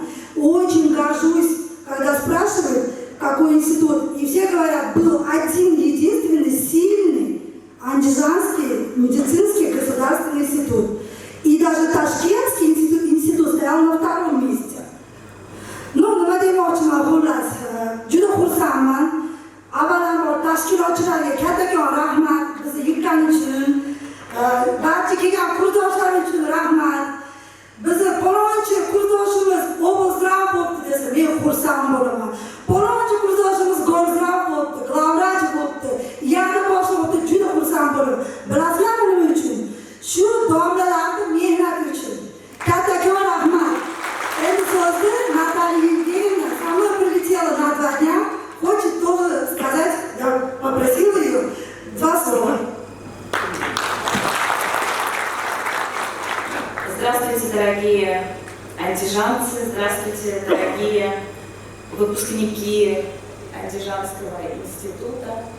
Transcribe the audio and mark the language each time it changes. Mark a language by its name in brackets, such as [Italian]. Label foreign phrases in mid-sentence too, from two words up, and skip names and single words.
[Russian] Очень горжусь, когда спрашивают, какой институт, и все говорят, был один единственный сильный Андижанский медицинский государственный институт. И даже Ташкентский институт стоял на втором месте. Ну, [Uzbek] nima demoqchiman, xullas, juda xursandman. Avvalambor tashkilotchilarga kattakon rahmat, bizni yuqqani uchun, barcha kelgan kursdoshlar uchun rahmat. Bizni palonchi kursdoshimiz obozdrav bo'libdi desa, men xursand bo'laman. Palonchi kursdoshimiz go'zdrav bo'libdi, glavvrach bo'libdi, yana boshqa bo'libdi, juda xursand bo'laman. Bilasizlarmi nima uchun? Shu domlalarni mehnati uchun. Kattakon rahmat. Endi so'zni [Russian] Наталья Евгеньевна со мной прилетела на 2 дня, хочет тоже сказать, я попросила ее 2 слова. Здравствуйте, дорогие андижанцы, здравствуйте, дорогие выпускники Андижанского института.